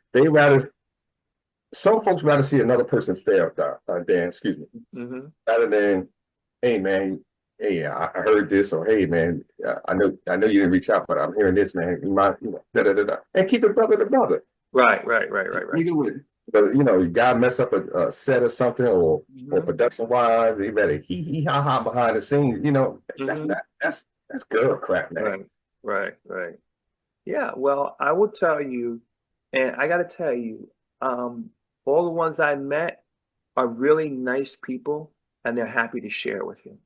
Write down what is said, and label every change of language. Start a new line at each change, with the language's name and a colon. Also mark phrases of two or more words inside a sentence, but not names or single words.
English: Some folks rather see another person fail, Dan, excuse me, rather than, hey man, hey, I heard this, or hey man, I know you didn't reach out, but I'm hearing this, man. And keep it brother to brother. Right. You gotta mess up a set or something, or production wise, you better hee ha ha behind the scenes. That's girl crap, man. Right. Yeah. Well, I will tell you, and I got to tell you, all the ones I met are really nice people, and they're happy to share with you.